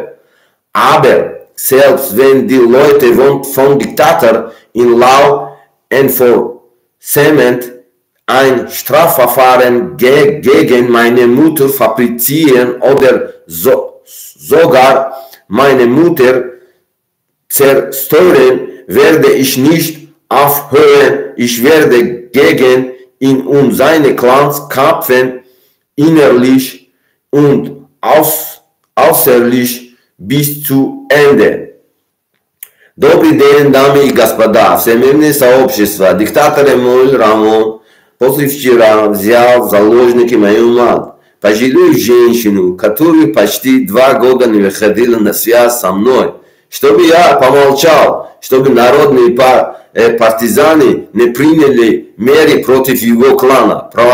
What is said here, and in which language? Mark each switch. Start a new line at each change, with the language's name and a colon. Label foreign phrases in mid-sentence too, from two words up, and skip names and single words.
German: Aber selbst wenn die Leute von Diktator in
English: Law Enforcement
German: ein Strafverfahren gegen meine Mutter fabrizieren oder sogar meine Mutter zerstören, werde ich nicht aufhören. Ich werde gegen ihn und seine Clans kämpfen, innerlich und äußerlich bis zu Ende.
Russian: Добрый день, дамы и господа, всемирное сообщество. Диктатор Эмомали Рахмон после вчера взял в заложники мою мать, пожилую женщину, которая почти 2 года не выходила на связь со мной, чтобы я помолчал, чтобы народные партизаны не приняли меры против его клана.